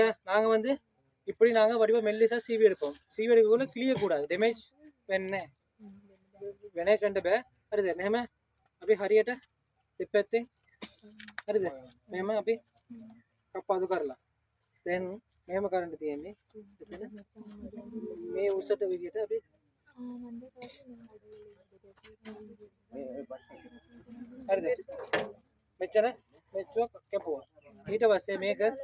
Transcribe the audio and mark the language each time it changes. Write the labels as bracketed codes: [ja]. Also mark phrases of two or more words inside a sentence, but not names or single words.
[ta] நாங்க வந்து இப்படி நாங்க வடிவ மெல்லிசா சீவி எடுப்போம் சீவி எடுக்கக்குள்ள கிளிய கூடாது டேமேஜ் [si] වෙන්නේ වෙන එකකට බෑ හරිද මෙහෙම අපි හරියට දෙපැත්තෙන් හරිද මෙහෙම අපි කපාදු කරලා දැන් මෙහෙම කරන්න තියෙන්නේ එතන මේ උසට විදියට අපි හරිද මෙච්චර කැපුවා ඊට පස්සේ මේක